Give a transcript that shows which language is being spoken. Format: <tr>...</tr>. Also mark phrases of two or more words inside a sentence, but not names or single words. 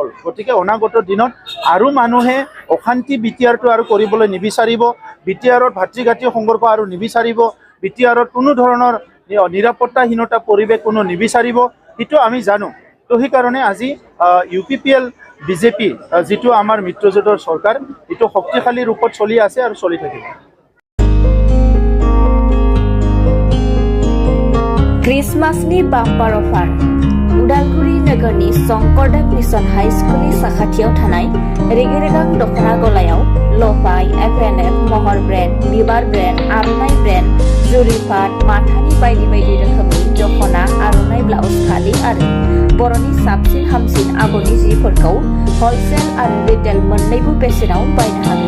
<as>গতিকে অনাগত দিনত আৰু মানুহে অশান্তি BTRটো আৰু কৰিবলৈ নিবিচাৰিব, BTRত ভাতৃঘাতী সংঘৰ্ষ আৰু নিবিচাৰিব, BTRত কোনো ধৰণৰ নিৰাপত্তাহীনতা পৰিৱেশ কোনো নিবিচাৰিব, সেইটো আমি জানো। তো সেইকাৰণে আজি UPPL BJP যিটো আমাৰ মিত্ৰজোঁটৰ চৰকাৰ, এইটো শক্তিশালী ৰূপত চলি আছে আৰু চলি থাকিব।</as> <brx>क्रिसमासनि</brx> <en>bumper offer</en> <brx>उदालगुरि नोगोरनि शंकरदेव मिशन हाई स्कुलनि साखाथियाव थानाय रेगे-रेगां दखना गलायाव लफाय, FNF, महर ब्रेन्ड, बिबार ब्रेन्ड, आर'नाइ ब्रेन्ड, जुरिफाट, माथानि बायदि बायदि रोखोमनि दखना, आर'नाइ ब्लाउज फालि आरो बर'नि साबसिन हामसिन आगरनि जिफोरखौ हलसेल आरो रिटेल मोन्नैबो बेसेनाव बायनो हागोन।</brx>